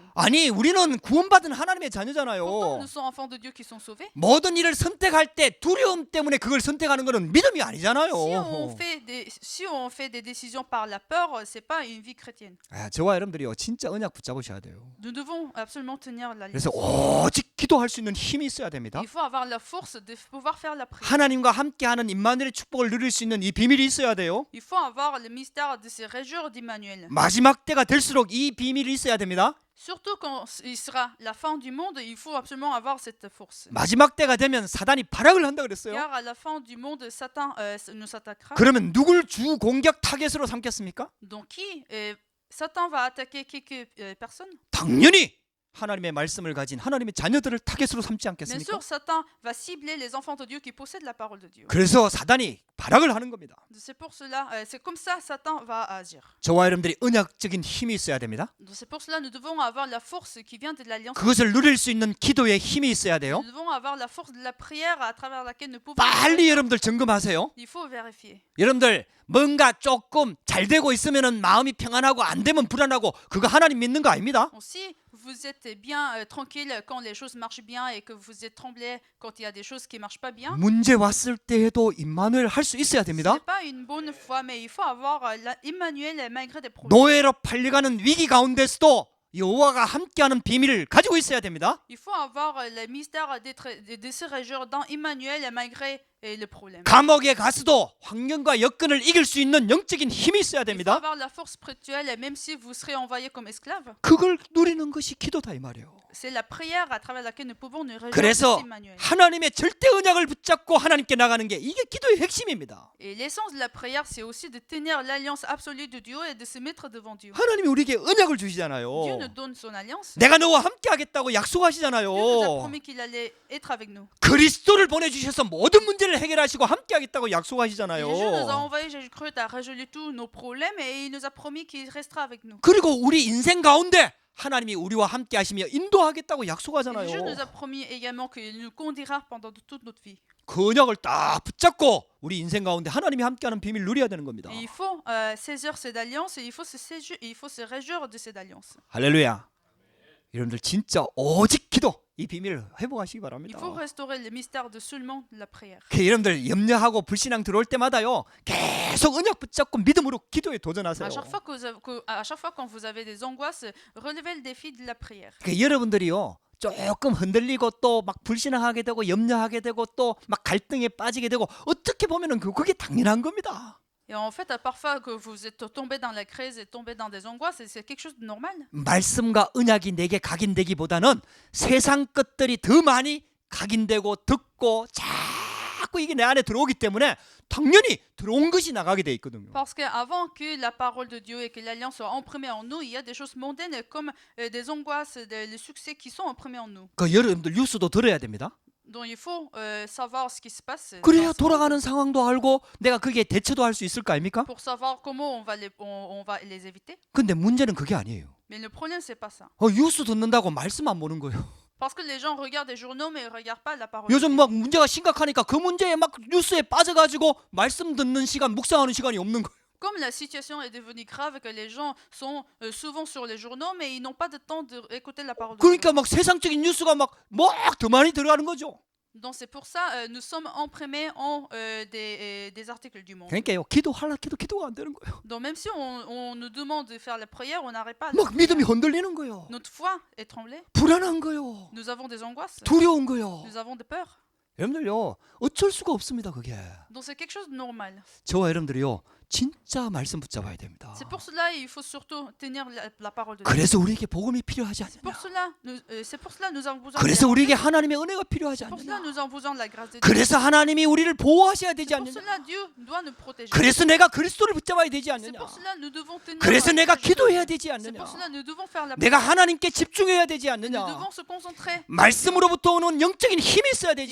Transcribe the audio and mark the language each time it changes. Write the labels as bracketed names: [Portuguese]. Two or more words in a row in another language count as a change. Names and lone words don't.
[Korean] 아니 우리는 구원받은 하나님의 [French] Pourtant, [Korean] 자녀잖아요. [French] nous sommes enfants de Dieu qui sont sauvés. [Korean] 모든 일을 선택할 때 두려움 때문에 그걸 선택하는 것은 믿음이 아니잖아요. [French] Si on fait des décisions par la peur, c'est pas une vie chrétienne. [Korean] 저와 여러분들이요 진짜 언약 붙잡으셔야 돼요. [French] Nous devons absolument tenir la [Korean] 그래서 [French] ligne. [Korean] 오직 기도할 수 있는 힘이 있어야 됩니다. [French] Il faut avoir la force de pouvoir faire la prière. [Korean] 하나님과 함께하는 임마누엘의 축복을 누릴 수 있는 이 비밀이 있어야 돼요. [French] Il faut avoir le mystère de se réjouir d'Emmanuel. [Korean] 마지막 때가 될수록 이 비밀이 있어야 됩니다. [French] Surtout quand il sera la fin du monde, il faut absolument avoir cette force. [Korean] 마지막 때가 되면 사단이 발악을 한다 그랬어요. [French] Car à la fin du monde, Satan nous attaquera. [Korean] 그러면 누굴 주 공격 타겟으로 삼겠습니까? [French] Donc qui Satan va attaquer quelques personnes. [Korean] 당연히 하나님의 말씀을 가진 하나님의 자녀들을 타겟으로 삼지 [French] Bien [Korean] 않겠습니까? [French] sûr, Satan va cibler les enfants de Dieu qui possèdent la parole de Dieu. [Korean] 그래서 사단이 발악을 하는 겁니다. [French] C'est pour cela, c'est comme ça Satan va agir. [Korean] 저와 여러분들이 언약적인 힘이 있어야 됩니다. [French] Donc c'est pour cela nous devons avoir la force qui vient de l'alliance. [Korean] 그것을 누릴 수 있는 기도의 힘이 있어야 돼요. [French] Nous devons avoir la force de la prière à travers laquelle nous pouvons. [Korean] 빨리 여러분들 점검하세요. [French] Il faut vérifier. [Korean] 여러분들 뭔가 조금 잘 되고 있으면은 마음이 평안하고 안 되면 불안하고 그거 하나님 믿는 거 아닙니다. [French] Donc, si vous êtes bien tranquille quand les choses marchent bien et que vous êtes tremblé quand il y a des choses qui marchent pas bien. [Korean] 문제 왔을 때에도 임마누엘 할 수 있어야 [French] Ce [Korean] 됩니다. [French] n'est pas une bonne foi, mais il faut avoir Emmanuel malgré des problèmes. [Korean] 노예로 팔려가는 위기 가운데서도 여호와가 함께하는 비밀을 가지고 있어야 됩니다. [French] Il faut avoir le mystère de se réjouir dans Emmanuel malgré le problème. [Korean] 감옥에 가서도 환경과 여건을 이길 수 있는 영적인 힘이 있어야 [French] Il faut [Korean] 됩니다. [French] avoir la force spirituelle même si vous serez envoyé comme esclave. [Korean] 그걸 누리는 것이 기도다 이 말이에요. [French] C'est la prière à travers laquelle nous pouvons nous réjouir [Korean] 그래서 [French] de Emmanuel. [Korean] 하나님의 절대 언약을 붙잡고 하나님께 나가는 게 이게 기도의 핵심입니다. [French] Et l'essence de la prière, c'est aussi de tenir l'alliance absolue de Dieu et de se mettre devant Dieu. [Korean] 하나님이 우리에게 언약을 [French] Dieu [Korean] 주시잖아요. [French] nous donne son alliance. [Korean] 내가 너와 함께 하겠다고 약속하시잖아요. [French] Dieu nous a promis qu'il allait être avec nous. [Korean] 그리스도를 보내주셔서 모든 문제를 해결하시고 함께 하겠다고 [French] Et [Korean] 약속하시잖아요. [French] Dieu nous a envoyé Jésus-Christ à résoudre tous nos problèmes et il nous a promis qu'il restera avec nous. [Korean] 그리고 우리 인생 가운데 하나님이 우리와 함께 하시며 인도하겠다고 [French] Et Dieu nous [Korean] 약속하잖아요. [French] a promis également qu'il nous conduira pendant toute notre vie. [Korean] 그 언약을 딱 붙잡고 우리 인생 가운데 하나님이 함께하는 비밀을 누려야 되는 겁니다. [French] Et il faut saisir cette alliance et il faut se réjouir de cette alliance. [Korean] 할렐루야. 여러분들 진짜 오직 기도 이 비밀을 회복하시기 [French] Il [Korean] 바랍니다. [French] faut restaurer le mystère de seulement la prière. [Korean] 그 여러분들 염려하고 불신앙 들어올 때마다요 계속 언약 붙잡고 믿음으로 기도에 도전하세요. [French] À chaque fois à chaque fois quand vous avez des angoisses, relevez le défi de la prière. [Korean] 그 여러분들이요 조금 흔들리고 또 막 불신앙하게 되고 염려하게 되고 또 막 갈등에 빠지게 되고 어떻게 보면은 그게 당연한 겁니다. [French] Et en fait, parfois que vous êtes tombé dans la crise et tombé dans des angoisses, c'est quelque chose de normal. [Korean] 말씀과 언약이 내게 각인되기보다는 세상 것들이 더 많이 각인되고 듣고 자꾸 이게 내 안에 들어오기 때문에 당연히 들어온 것이 나가게 돼 있거든요. [French] Parce qu'avant que la parole de Dieu et que l'alliance soit imprimée en nous, il y a des choses mondaines comme des angoisses, les succès qui sont imprimés en nous. [Korean] 그 여러분들 뉴스도 들어야 됩니다. [French] Donc il faut savoir ce qui se passe [Korean] 그래야 [French] dans ce [Korean] 돌아가는 [French] monde [Korean] 상황도 알고 내가 거기에 대처도 할 수 있을 거 아닙니까? [French] pour savoir comment on va les éviter. [Korean] 근데 문제는 그게 아니에요. [French] Mais le problème, c'est pas ça. [Korean] 뉴스 듣는다고 말씀 안 보는 거예요. [French] Parce que les gens regardent des journaux, mais ils ne regardent pas la parole de [Korean] 요즘 [French] Dieu. [Korean] 막 문제가 심각하니까 그 문제에 막 뉴스에 빠져가지고 말씀 듣는 시간, 묵상하는 시간이 없는 거예요. [French] Comme la situation est devenue grave, que les gens sont souvent sur les journaux, mais ils n'ont pas de temps d'écouter la parole de Dieu. [Korean] 그러니까 막 세상적인 뉴스가 막 더 많이 들어가는 거죠. [French] Donc c'est pour ça nous sommes imprimés en des articles du monde. [Korean] 그러니까요 기도가 안 되는 거예요. [French] Donc même si on nous demande de faire la prière, on n'arrête pas. [Korean] 막 믿음이 흔들리는 거예요. [French] Notre foi est tremblée. [Korean] 불안한 거예요. [French] Nous avons des angoisses. [Korean] 두려운 거예요. [French] Nous avons des peurs. [Korean] 여러분들요 어쩔 수가 없습니다 그게. [French] Donc c'est quelque chose de normal. [Korean] 저와 여러분들이요 진짜 말씀 붙잡아야 됩니다. [French] C'est pour cela il faut surtout tenir la parole de Dieu. [Korean] 그래서 우리에게 복음이 필요하지 [French] C'est pour [Korean] 않느냐. [French] cela nous avons besoin. [Korean] 그래서 우리에게 하나님의 은혜가 필요하지 [French] C'est pour cela [Korean] 않느냐. [French] nous avons besoin de la grâce de Dieu. [Korean] 그래서 하나님이 우리를 보호하셔야 되지 [French] Pour [Korean] 않느냐. [French] cela Dieu doit nous protéger. [Korean] 그래서 내가 그리스도를 붙잡아야 되지 [French] C'est [Korean] 않느냐. [French] pour cela nous devons tenir. [Korean] 그래서 내가 기도해야 되지 [French] C'est [Korean] 않느냐. [French] pour cela nous devons faire la [Korean] 내가 [French] prière. [Korean] 하나님께 집중해야 되지 [French] Nous [Korean] 않느냐. [French] devons se concentrer. [Korean] 말씀으로부터 오는 영적인 힘이 있어야 되지